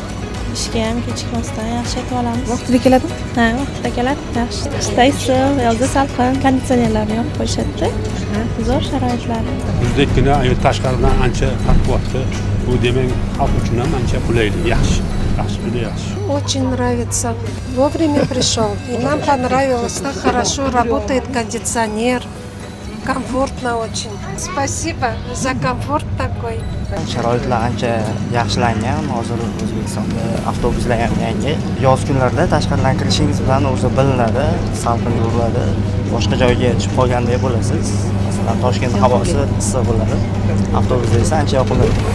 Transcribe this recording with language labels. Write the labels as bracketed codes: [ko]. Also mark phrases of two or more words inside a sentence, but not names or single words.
[uz] Ishga ham kechikmasdan yaxshi yetib olamiz. Vaqtida keladimi? Ha, vaqtida keladi. Yaxshi. Qishda issiq, yozda salqin, konditsionerlarni yoqib qo'yishadi. Zo'r sharoitlar. Bizdagina tashqaridan ancha farq bo'lyapti. Bu demak xalq uchun ham ancha qulaylik, yaxshi. Yaxshi, juda yaxshi. [ru] Очень нравится. Вовремя пришел. И нам понравилось, так хорошо работает кондиционер. Комфортно очень. Спасибо за комфорт такой. [uz] Sharoitlar ancha yaxshilangan. Hozir O'zbekistonda avtobuslar ham yangi. Yoz kunlarida tashqaridan kirishingiz bilan o'zi bilinadi, salqin yuriladi. Boshqa joyga tushib qolgandek bo'lasiz. Masalan, Toshkent havosi issiq bo'ladi. Avtobusda esa ancha yoqimli.